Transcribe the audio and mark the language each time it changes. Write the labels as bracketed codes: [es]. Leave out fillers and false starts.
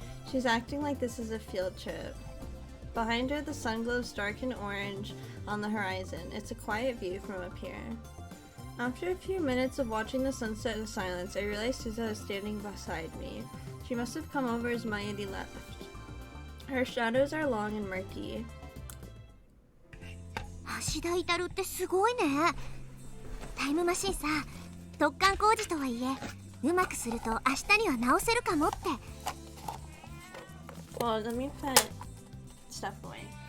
[en] She's acting like this is a field trip. Behind her, the sun glows dark and orange on the horizon. It's a quiet view from up here. After a few minutes of watching the sunset in silence, I realized Suza is standing beside me. She must have come over as Mayuri left. Her shadows are long and murky. [ja] 芦田至ってすごいね。タイムマシンさ、突貫工事とはいえ、うまくすると明日には直せるかもって。 [en] Well, let me put stuff away.